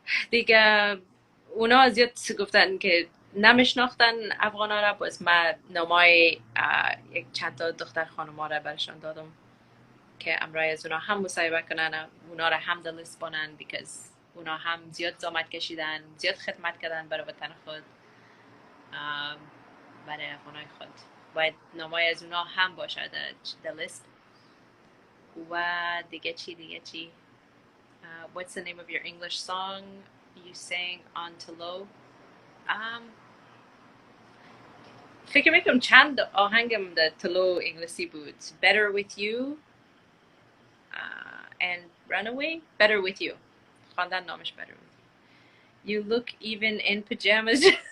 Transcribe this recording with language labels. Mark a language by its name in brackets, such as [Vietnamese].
[Persian] دیگه اونا زیاد گفتن که نمیشناختن افغانا را، باز من نامای یک چند تا دختر خانوما را برشان دادم که امرای از اونا هم مصاحبه کنن، اونا را هم در لیست بانن because اونا هم زیاد زحمت کشیدن، زیاد خدمت کردن برای وطن خود، برای افغانای خود. باید نامای از اونا هم باشه در لیست. و دیگه چی [English] what's the name of your English song you sang on Tolo? [Persian] فکر میکنم چند آهنگم در تلو انگلیسی بود. [English] Better with you and Runaway. Better with you. [Persian] خواندن نامش [English] Better with you. You look even in pajamas.